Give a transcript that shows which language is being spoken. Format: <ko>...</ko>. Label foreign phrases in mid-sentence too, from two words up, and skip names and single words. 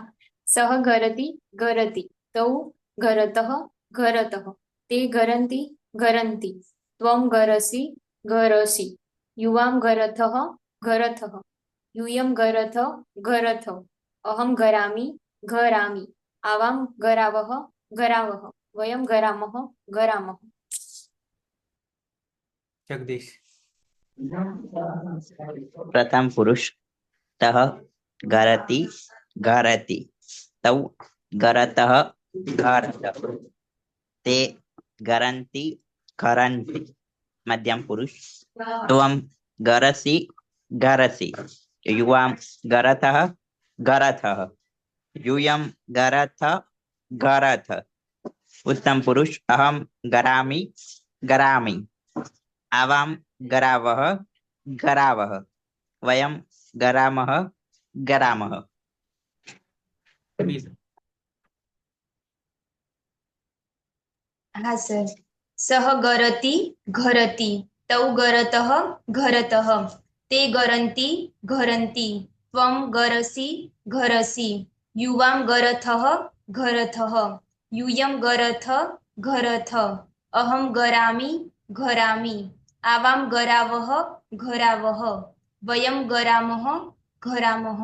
<sa>સહ ગરતી ગરતી તૌ ગરતઃ ગરતઃ તે ગરંતી ગરંતી ત્વમ ગરસી ગરસી યુવામ ગરથઃ ગરથઃ યુયમ ગરથ ગરથ અહમ ગરામી ગરામી આવામ ગરાવહ ગરાવહ વયમ ગરામહ ગરામહ. જગદીશ. प्रथम पुरुष तः गरति गरति तौ गरतः गरतः ते गरन्ति गरन्ति मध्यम पुरुष त्वं गरसि गरसि युवां गरतः गरथः यूयं गरथ गरथ उत्तम पुरुष अहम गरामि गरामि आवां गरावः गरावः वयं गरामः गरामः. મીત.</sa> <gu>હા સર.</gu> <sa>સહ ગરતી ઘરતી તૌ ગરતઃ ઘરતઃ તે ગરંતી ઘરંતી ત્વં ગરસી ઘરસી યુવાં ગરથઃ ઘરથઃ યુયં ગરથ ઘરથ અહમ ગરામી ઘરામી આવાં ગરાવહ ઘરાવહ વયં ગરામહ ઘરામહ.</sa>